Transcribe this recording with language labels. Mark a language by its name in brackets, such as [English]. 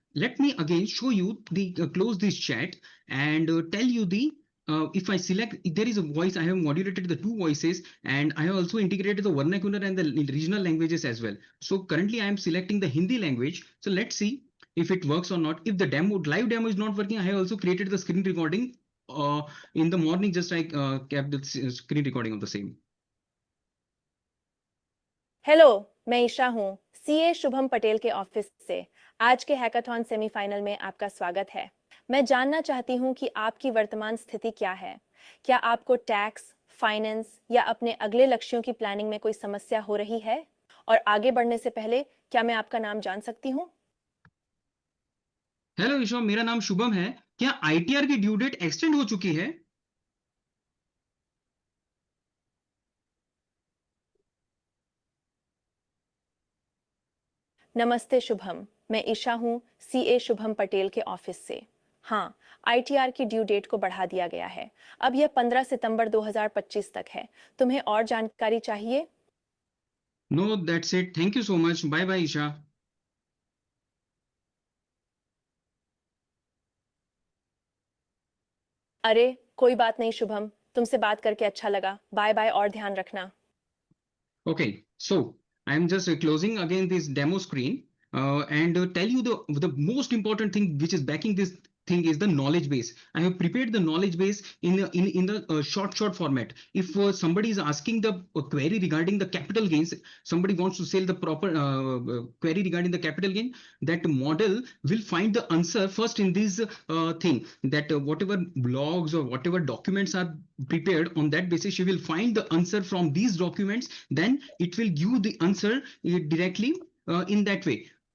[English] let me again show you the close this chat and tell you the if I select, there is a voice, I have modulated the two voices and I have also integrated the vernacular and the regional languages as well. So currently I am selecting the Hindi language. So let's see if it works or not. If the live demo is not working, I have also created the screen recording in the morning, just I kept the screen recording of the same. [Hindi] Hello, मैं ईशा हूँ, CA Shubham Patel के office से। आज के hackathon semifinal में आपका स्वागत है। मैं जानना चाहती हूँ कि आपकी वर्तमान स्थिति क्या है। क्या आपको टैक्स, फाइनेंस या अपने अगले लक्ष्यों की प्लानिंग में कोई समस्या हो रही है? और आगे बढ़ने से पहले क्या मैं आपका नाम जान सकती हूँ? हेलो ईशा, मेरा नाम शुभम है। क्या आईटीआर की ड्यू डेट एक्सटेंड हो चुकी है? नमस्ते शुभम, मैं ईशा हूँ, सीए शुभम पटेल के ऑफिस से। हाँ, आईटीआर की ड्यू डेट को बढ़ा दिया गया है। अब यह 15 सितंबर 2025 तक है। तुम्हें और जानकारी चाहिए? [English] No, that's it, thank you so much, bye bye Isha. [Hindi] अरे कोई बात नहीं शुभम, तुमसे बात करके अच्छा लगा। बाय बाय और ध्यान रखना। [English] Okay, so I'm just closing again this demo screen and tell you the most important thing which is backing this thing is the knowledge base. I have prepared the knowledge base in the short format. If somebody is asking the query regarding the capital gains, somebody wants to sell the proper query regarding the capital gain, that model will find the answer first in this thing, that whatever blogs or whatever documents are prepared, on that basis she will find the answer from these documents, then it will give the answer directly in that way.